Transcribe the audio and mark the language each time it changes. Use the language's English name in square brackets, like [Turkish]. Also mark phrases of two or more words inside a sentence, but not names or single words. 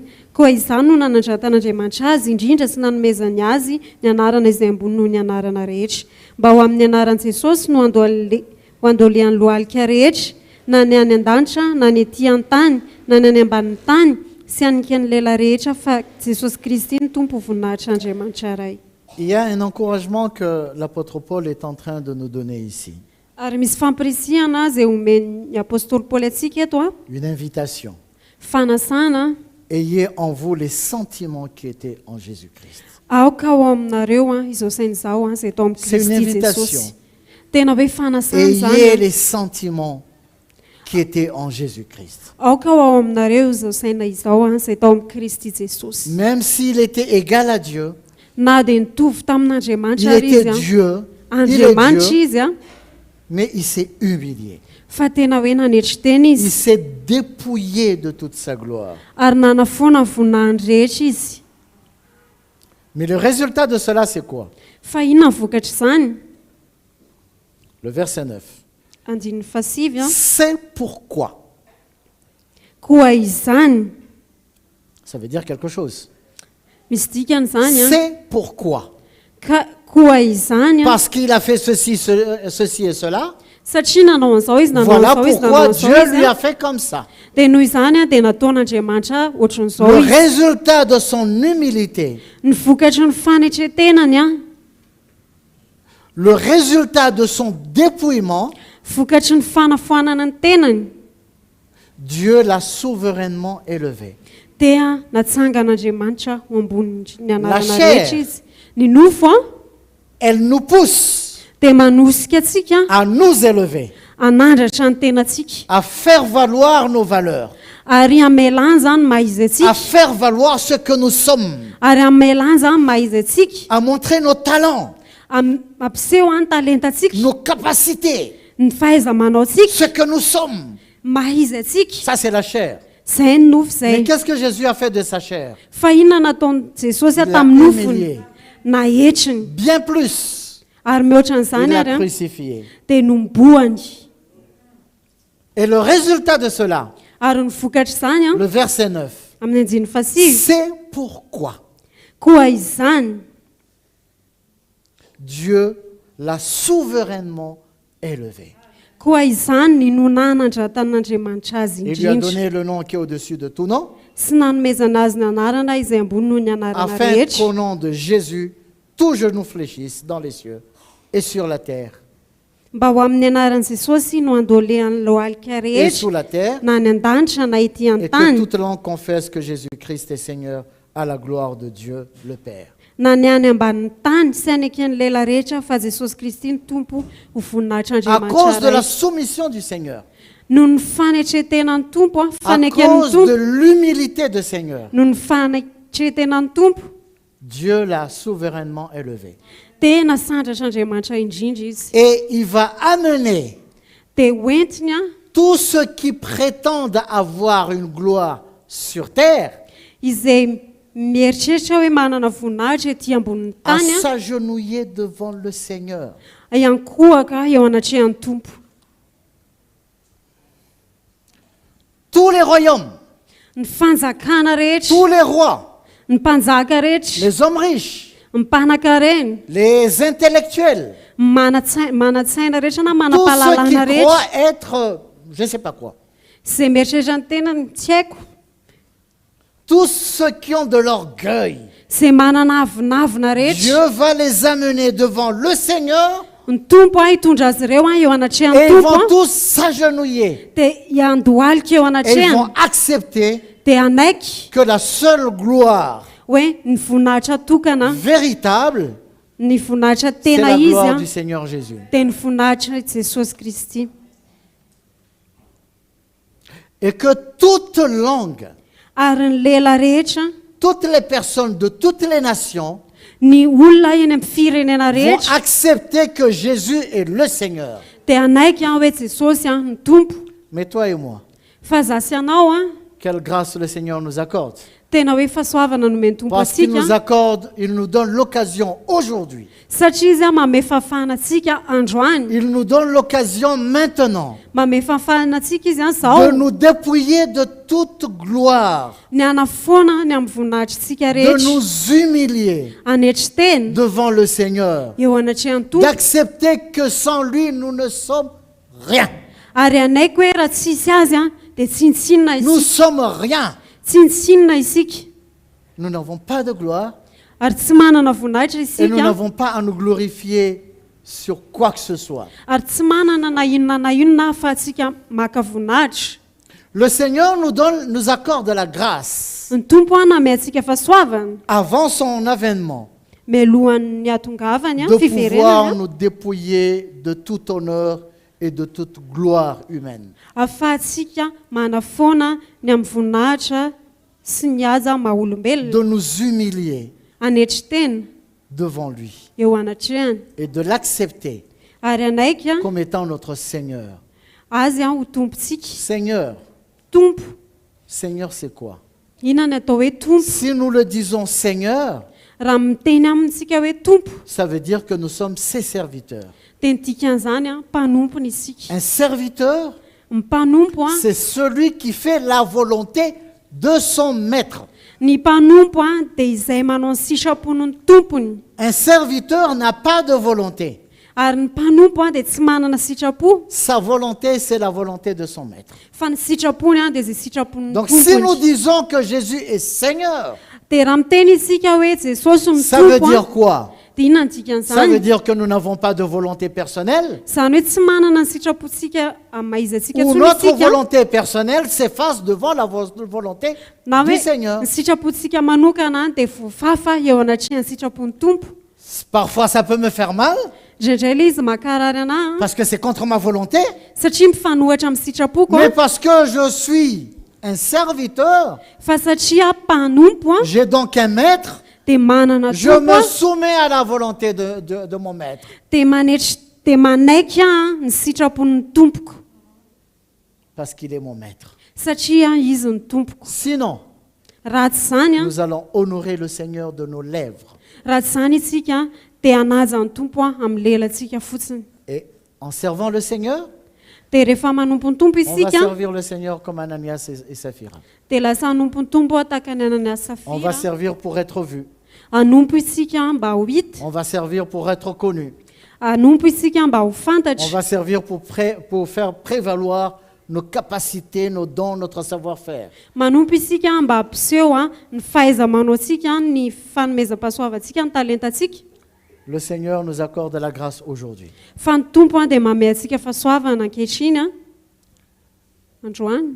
[Malagasy] Koa izany no nanandratan'Andriamanitra azy indrindra sy nanomezany azy ny anarana izay ambony noho ny anarana rehetra, mba ho amin'ny anaran'i Jesosy no andolehan'ny lohalika rehetra, na ny any an-danitra, na ny ety an-tany, na ny any ambanin'ny tany, sy an'n'ny lela rehetra fa Jesosy Kristy ny tompo voninahitr'Andriamanitra iray. [French] Il y a un encouragement que l'apôtre Paul est en train de nous donner ici. [Malagasy] Ary misy fampirisihana izay omen'ny apôstôly Paoly antsika eto a, [French] Une invitation. [Malagasy] fanasana. [French] Ayez en vous les sentiments qui étaient en Jésus-Christ. [Malagasy] Aoka ao aminareo a izao saina izao a izay eto amin'ny [French] C'est une [Malagasy] Kristy [French] invitation. [Malagasy] Jesosy. Tena hoe fanasana [French] Ayez [Malagasy] zany. [French] les sentiments qui étaient en Jésus-Christ. [Malagasy] Aoka ao aminareo izao saina izao a izay eto amin'ny Kristy Jesosy. [French] Même s'il était égal à Dieu, [Malagasy] Na dia nitovy tamin'Andriamanitra [French] il [Malagasy] ary [French] était [Malagasy] izy a, [French] Dieu, il est [Malagasy] Andriamanitra [French] Dieu, [Malagasy] izy a, [French] mais il s'est humilié. [Malagasy] fa tena hoe nanetry tena [French] Il [Malagasy] izy, [French] s'est dépouillé de toute sa gloire. [Malagasy] ary nanafoana ny voninahiny rehetra izy. [French] Mais le résultat de cela, c'est quoi? [Malagasy] Fa inona ny vokatra izany? [French] Le verset 9. [Malagasy] Andininy fasivy a, [French] C'est pourquoi. [Malagasy] koa izany, [French] Ça veut dire quelque chose. [Malagasy] misy dikany zany a, [French] C'est pourquoi. [Malagasy] ka koa izany a, [French] Parce qu'il a fait ceci et cela. [Malagasy] satria nanao an'izao izy, nanao [French] Voilà [Malagasy] an'izao izy, nanao [French] pourquoi [Malagasy] an'izao [French] Dieu lui [Malagasy] izy a a, [French] fait comme ça. [Malagasy] dia noho izany a dia nataon'Andriamanitra ohatran'izao [French] Le [Malagasy] izy. [French] résultat de son humilité, [Malagasy] Ny vokatra ny fanetretenany a, [French] le résultat de son dépouillement, [Malagasy] vokatra ny fanafoanana ny tenany, [French] Dieu l'a souverainement élevé. [Malagasy] dia natsangan'Andriamanitra ho ambony ny anarana [French] La [Malagasy] rehetra [French] chair. [Malagasy] izy. Ny nofo a [French] Elle nous pousse [Malagasy] dia manosika atsika [French] à nous élever, [Malagasy] anandratra ny tenantsika, [French] à faire valoir nos valeurs, [Malagasy] ary amelany zany maha izy [French] à [Malagasy] atsika, [French] faire valoir ce que nous sommes, [Malagasy] ary amelany zany maha izy atsika, [French] à montrer nos talents, [Malagasy] ampiseho any talentatsika, [French] nos capacités, [Malagasy] ny fahaiza-manao atsika, [French] ce que nous sommes. [Malagasy] maha izy atsika. [French] Ça, c'est la chair. [Malagasy] Zay ny nofo [French] Mais [Malagasy] zay. [French] qu'est-ce que Jésus a fait de sa chair? [Malagasy] Fa inona nataon'i Jesosy a [French] Il l'a [Malagasy] tamin'ny nofony? [French] humilié. [Malagasy] Nahetriny, [French] Bien plus, [Malagasy] ary mihoatra [French] il [Malagasy] an'izany [French] l'a [Malagasy] ary a, [French] crucifié. [Malagasy] dia nomboany. [French] Et le résultat de cela, [Malagasy] Ary ny vokatra izany a, [French] le verset 9, [Malagasy] amin'ny andiny fasivy, [French] c'est pourquoi [Malagasy] koa izany [French] Dieu l'a souverainement élevé. [Malagasy] koa izany ny nonanandratan'Andriamanitra azy [French] Il lui a [Malagasy] indrindra, [French] donné le nom qui est au-dessus de tout nom, [Malagasy] sy nanomezana azy ny anarana izay ambony noho ny anarana [French] afin [Malagasy] rehetra, [French] qu'au nom de Jésus, tout genou fléchisse dans les cieux et sur la terre [Malagasy] mba ho amin'ny anaran'i Jesosy no andolehan'ny lohalika [French] et sous [Malagasy] rehetra, [French] la terre, [Malagasy] na ny an-danitra na ety [French] et que [Malagasy] an-tany, [French] toute langue confesse que Jésus-Christ est Seigneur à la gloire de Dieu le Père. [Malagasy] na ny any ambanin'ny tany sy any eken'ny lela rehetra fa Jesosy Kristy ny tompo ho [French] À [Malagasy] voninahitr'Andriamanitra [French] cause de la [Malagasy] iray. [French] soumission du Seigneur, [Malagasy] Noho ny fanetretenan'ny tompo a, [French] à [Malagasy] faneken'ny [French] cause de [Malagasy] tompo, [French] l'humilité du Seigneur, [Malagasy] noho ny fanetretenan'ny tompo, [French] Dieu l'a souverainement élevé. [Malagasy] dia nasandratr'Andriamanitra indrindra izy. [French] Et il va amener [Malagasy] Dia hoentiny a [French] tous ceux qui prétendent avoir une gloire sur terre [Malagasy] izay mieritreritra hoe manana voninahitra ety ambonin'ny [French] à [Malagasy] tany a, [French] s'agenouiller devant le Seigneur. [Malagasy] iankohaka eo anatrehan'ny tompo. [French] tous les royaumes, [Malagasy] ny fanjakana rehetra, [French] tous les rois, [Malagasy] ny mpanjaka rehetra, [French] les hommes riches, [Malagasy] ny mpanaka reny, [French] les intellectuels, [Malagasy] mana-tsaina rehetra na [French] tous ceux qui [Malagasy] mana-pahalalana rehetra, [French] croient être, je ne sais pas quoi, [Malagasy] zay mieritreritra ny tenany tsy haiko, [French] tous ceux qui ont de l'orgueil, [Malagasy] zay manana avinavina rehetra, [French] Dieu va les amener devant le Seigneur [Malagasy] ny tompo hitondra azy ireo eo anatrehan'ny [French] et ils [Malagasy] tompo [French] vont tous s'agenouiller [Malagasy] dia hiandohalika eo [French] et ils [Malagasy] anatrehany [French] vont accepter [Malagasy] dia anaiky [French] que la seule gloire [Malagasy] hoe ny voninahitra tokana, [French] véritable, [Malagasy] ny voninahitra [French] c'est [Malagasy] tena [French] la [Malagasy] izy [French] gloire [Malagasy] a [French] du Seigneur Jésus. [Malagasy] dia ny voninahitra Jesosy Kristy. [French] Et que toute langue, [Malagasy] Ary ny lela rehetra, [French] toutes les personnes de toutes les nations [Malagasy] ny olona eny amin'ny firenena [French] vont [Malagasy] rehetra [French] accepter que Jésus est le Seigneur. [Malagasy] dia anaiky hoe Jesosy ny tompo. [French] Mais toi et moi, [Malagasy] Fa za sy anao [French] quelle grâce le Seigneur nous accorde. [Malagasy] tena hoe fahasoavana nomeny tompo [French] Parce qu'il nous [Malagasy] atsika, [French] accorde, il nous donne l'occasion aujourd'hui. [Malagasy] satria izy manome fahafahana antsika androany, [French] Il nous donne l'occasion maintenant [Malagasy] manome fahafahana antsika izy [French] de [Malagasy] zao [French] nous dépouiller de toute gloire, [Malagasy] ny anafoana ny amin'ny voninahitrytsika [French] de [Malagasy] rehetra, [French] nous humilier [Malagasy] anetry teny [French] devant le Seigneur, [Malagasy] eo anatrehan'ny tompo, [French] d'accepter que sans lui, nous ne sommes rien. [Malagasy] ary anaiky hoe raha tsisy azy dia tsinitsinina [French] Nous [Malagasy] isika, [French] sommes rien. [Malagasy] tsinitsinina isika, [French] Nous n'avons pas de gloire [Malagasy] ary tsy manana voninahitra [French] et nous [Malagasy] isika, [French] n'avons pas à nous glorifier sur quoi que ce soit. [Malagasy] ary tsy manana na inona ahafahantsika maka voninahitra. [French] Le Seigneur nous accorde la grâce [Malagasy] Ny tompo namay antsika fahasoavana [French] avant son avènement [Malagasy] mialohan'ny atongavany [French] de pouvoir [Malagasy] fiverenany [French] nous dépouiller de tout honneur et de toute gloire humaine. [Malagasy] ahafahantsika manafoana ny amin'ny voninahitra sy ny aza [French] De [Malagasy] maha-olombelona, [French] nous humilier [Malagasy] anetry tena [French] devant lui [Malagasy] eo anatrehany, [French] et de l'accepter [Malagasy] ary anaiky [French] comme étant notre Seigneur. [Malagasy] azy ho tompontsika. [French] Seigneur, [Malagasy] Tompo, [French] Seigneur c'est quoi? [Malagasy] inona ny atao hoe tompo? [French] Si nous le disons Seigneur, [Malagasy] Raha miteny amintsika hoe tompo [French] ça veut dire que nous sommes ses serviteurs. [Malagasy] dia ny dikan'izany mpanompony isika. [French] Un serviteur, [Malagasy] Ny mpanompo [French] c'est celui qui fait la volonté de son maître. [Malagasy] ny mpanompo dia izay manao ny sitrapon'ny tompony, [French] Un serviteur n'a pas de volonté. [Malagasy] ary ny mpanompo dia tsy manana sitrapo, [French] Sa volonté, c'est la volonté de son maître. [Malagasy] fa ny sitrapony dia izay sitrapon'ny [French] Donc si nous [Malagasy] tompony. [French] disons que Jésus est Seigneur, [Malagasy] Dia raha miteny isika hoe Jesosy ny [French] ça veut [Malagasy] tompo [French] dire quoi? [Malagasy] dia inona ny [French] Ça veut [Malagasy] dikan'izany? [French] dire que nous n'avons pas de volonté personnelle, [Malagasy] Izany hoe tsy manana ny sitrapontsika amin'ny maha-izy [French] ou [Malagasy] antsika [French] notre [Malagasy] tsony isika, [French] volonté personnelle s'efface devant la volonté [Malagasy] na [French] du [Malagasy] hoe [French] Seigneur. [Malagasy] ny sitrapontsika manokana dia voafafa eo anatrehan'ny sitrapon'ny tompo. [French] Parfois ça peut me faire mal, [Malagasy] Indraindray ilay izy makarary anahy [French] parce que c'est contre ma volonté, [Malagasy] satria mifanohatra amin'ny sitrapoko [French] mais parce que je suis un serviteur, [Malagasy] fa satria mpanompo [French] j'ai donc un maître, [Malagasy] dia manana [French] je [Malagasy] tompo [French] me soumets à la volonté de mon maître. [Malagasy] dia dia manaiky ny sitrapon'ny tompoko [French] Parce qu'il est mon maître. [Malagasy] satria izy ny tompoko. [French] Sinon, [Malagasy] Raha tsy zany [French] nous allons honorer le Seigneur de nos lèvres. [Malagasy] raha tsy zany isika dia hanaja ny tompo amin'ny lelantsika fotsiny. [French] Et en servant le Seigneur, [Malagasy] Dia rehefa manompo ny tompo [French] on va [Malagasy] isika [French] servir le Seigneur comme Ananias et Saphira. [Malagasy] dia lasa hanompo ny tompo tahaka ny Ananias [French] On va [Malagasy] Safira. [French] servir pour être vu. [Malagasy] Hanompo isika mba ho hita, [French] On va servir pour être connu. [Malagasy] hanompo isika mba ho [French] On [Malagasy] fantatra, [French] va servir pour faire prévaloir nos capacités, nos dons, notre savoir-faire. [Malagasy] manompo isika mba hampiseho ny fahaiza-manaontsika, ny fanomezam-pahasoavantsika, ny talentantsika. [French] Le Seigneur nous accorde la grâce aujourd'hui [Malagasy] Fa ny tompo dia manome antsika fahasoavana ankehitriny androany